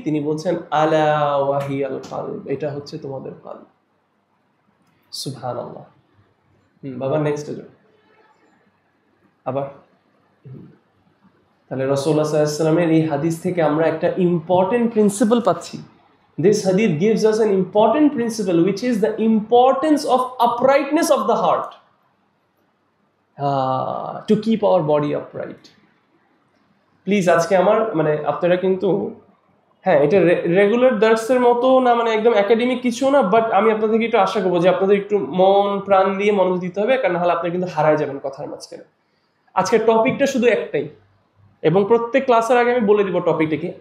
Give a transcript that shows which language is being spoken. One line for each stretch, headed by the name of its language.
Bangla: তিনি বলছেন
Arabic: আলা ওয়া হিয়াল কলব,
Bangla: এটা হচ্ছে তোমাদের কলব। সুবহানাল্লাহ। বাবা নেক্সট যাও আবার। তাহলে রাসূলুল্লাহ সাল্লাল্লাহু আলাইহি ওয়াসাল্লামের এই হাদিস থেকে আমরা একটা ইম্পর্টেন্ট প্রিন্সিপাল পাচ্ছি,
English: This hadith gives us an important principle, which is the importance of uprightness of the heart, to keep our body upright.
Bangla: Please আজকে আমার আপনারা কিন্তু হ্যাঁ এটা রেগুলার দার্সের মতো না, একদম একাডেমিক কিছু না, বাট আমি আপনাদের একটু আশা করবো যে আপনাদের একটু মন প্রাণ দিয়ে মনোযোগ দিতে হবে, কারণ নাহলে আপনি কিন্তু হারায় যাবেন কথার মাঝখানে। আজকের টপিকটা শুধু একটাই, এবং প্রত্যেক ক্লাসের আগে আমি বলে দিব টপিকটা কি।